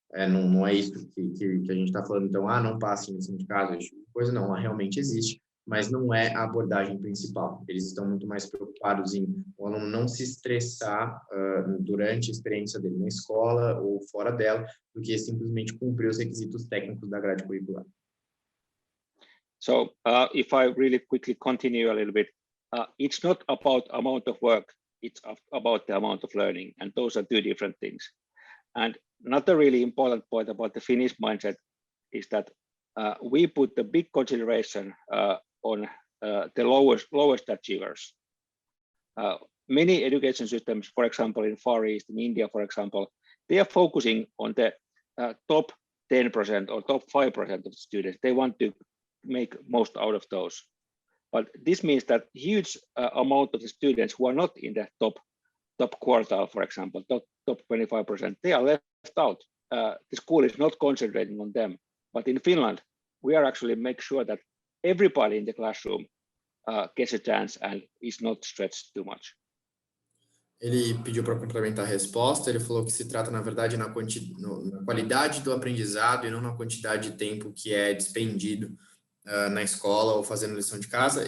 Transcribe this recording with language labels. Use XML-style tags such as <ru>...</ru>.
<pt>Não é isso que a gente está falando, então, não passe em lição de casa, coisa não, ela realmente existe, mas não é a abordagem principal. Eles estão muito mais preocupados em o aluno não se estressar durante a experiência dele na escola ou fora dela, do que simplesmente cumprir os requisitos técnicos da grade curricular.</pt> <en>So if I really quickly continue a little bit, it's not about amount of work, it's about the amount of learning, and those are two different things. And another really important point about the Finnish mindset is that we put the big consideration on the lowest achievers. Many education systems, for example, in Far East, in India, for example, they are focusing on the top 10% or top 5% of the students. They want to make most out of those. But this means that huge amount of the students who are not in the top quartile, for example, top 25%, they are left out. The school is not concentrating on them. But in Finland, we are actually make sure that everybody in the classroom gets a chance and is not stretched too much.</en> <pt>Ele pediu para complementar a resposta. Ele falou que se trata, na verdade, na qualidade do aprendizado e não na quantidade de tempo que é despendido na escola ou fazendo lição de casa.</pt>